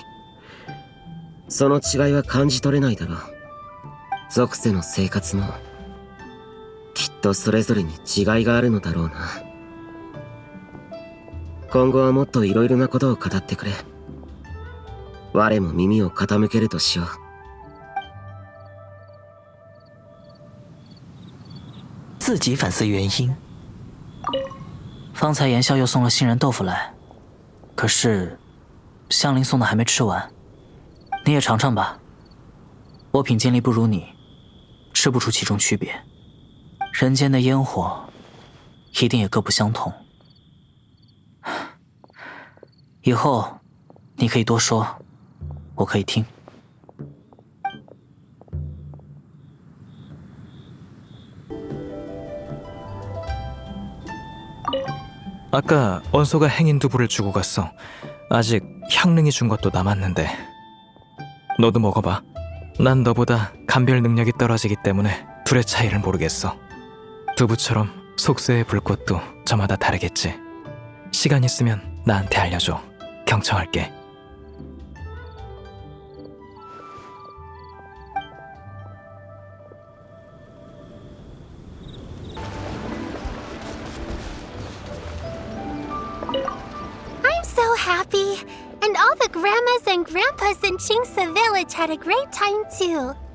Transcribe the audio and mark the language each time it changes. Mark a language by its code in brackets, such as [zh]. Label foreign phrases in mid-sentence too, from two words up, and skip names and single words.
[ja] その違いは感じ取れないだろう。属性の生活もきっとそれぞれに違いがあるのだろうな。今後はもっといろいろなことを語ってくれ。我も耳を傾けるとしよう。 [zh] 自己反思原因。方才言笑又送了杏仁豆腐来，可是香菱送的还没吃完，你也尝尝吧。我品鉴力不如你，吃不出其中区别。人间的烟火，一定也各不相同。以后你可以多说，我可以听。 [ko] 아까 언소가 행인 두부를 주고 갔어. 아직 향릉이 준 것도 남았는데. 너도 먹어봐. 난 너보다 감별 능력이 떨어지기 때문에 둘의 차이를 모르겠어. 두부처럼 속세의 불꽃도 저마다 다르겠지. 시간 있으면 나한테 알려줘. 경청할게. [en] So happy, and all the grandmas and grandpas in Chingsa village had a great time too.